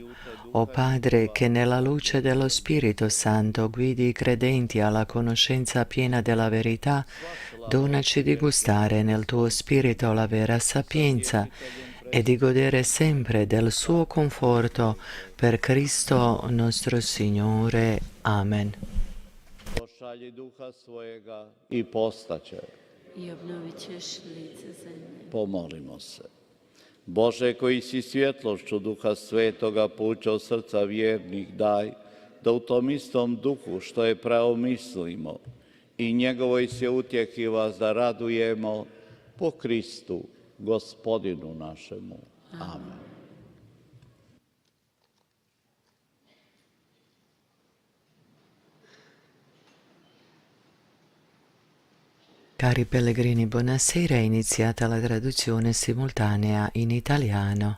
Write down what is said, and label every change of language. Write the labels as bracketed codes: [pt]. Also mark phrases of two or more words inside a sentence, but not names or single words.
[it] O Padre, che nella luce dello Spirito Santo guidi i credenti alla conoscenza piena della verità, donaci di gustare nel tuo Spirito la vera sapienza e di godere sempre del suo conforto per Cristo nostro Signore. Amen. [hr] Pošalji Duha svojega i postaće. I obnovit ćeš lice zemlje. Pomolimo se. Bože, koji si svjetlošću Duha Svetoga poučao srca vjernih, daj da u tom istom Duhu što je pravo mislimo i njegovoj se utjehi vas da radujemo po Kristu, Gospodinu našemu. Amen. [it] Cari pellegrini, buonasera. È iniziata la traduzione simultanea in italiano.